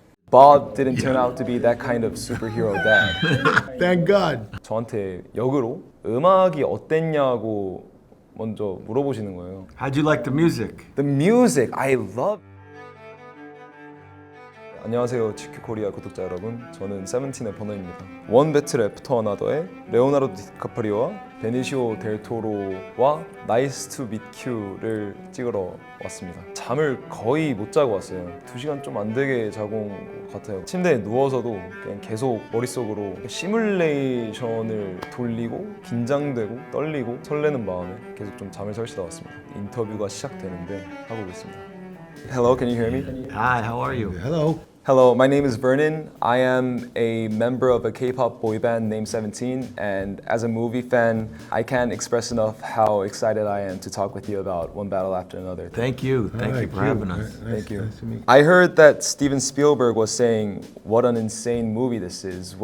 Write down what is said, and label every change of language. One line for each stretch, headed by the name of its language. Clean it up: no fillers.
English: Bob didn't turn out to be that kind of superhero dad. Thank God.
Korean: 저한테 역으로 음악이 어땠냐고 먼저 물어보시는 거예요.
English: How'd you like the music? The music, I love.
Korean: 안녕하세요, GQ 코리아 구독자 여러분. 저는 세븐틴의 버너입니다. 원 배틀 애프터 어나더의 레오나르도 디카프리오와 베니시오 델 토로와 나이스 투 미큐를 찍으러 왔습니다. 잠을 거의 못 자고 왔어요. 2시간 좀 안 되게 자고 온 것 같아요. 침대에 누워서도 그냥 계속 머릿속으로 시뮬레이션을 돌리고 긴장되고 떨리고 설레는 마음에 계속 좀 잠을 설치다 왔습니다. 인터뷰가 시작되는데 하고 있습니다.
English: Hello, can you hear me? Hi, how are you? Hello. Hello, my name is Vernon. I am a member of a K-pop boy band named Seventeen, and as a movie fan, I can't express enough how excited I am to talk with you about One Battle After Another. Thank you. Thank you for having us. Thank you. Nice to meet you. I heard that Steven Spielberg was saying what an insane movie this is.